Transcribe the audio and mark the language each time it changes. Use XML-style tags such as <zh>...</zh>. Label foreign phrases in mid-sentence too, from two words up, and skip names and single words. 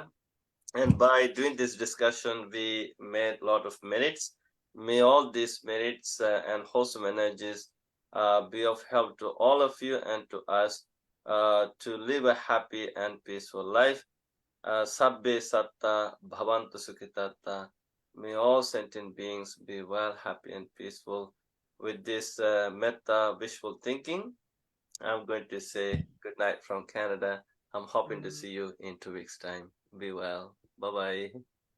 <en>And by doing this discussion, we made a lot of merits. May all these merits and wholesome energies be of help to all of you and to us to live a happy and peaceful life.</en> <pi>Sabbe satta bhavantu sukhitatta.</pi> <en>May all sentient beings be well, happy, and peaceful. With this metta wishful thinking, I'm going to say good night from Canada. I'm hoping to see you in 2 weeks' time. Be well. Bye-bye.</en>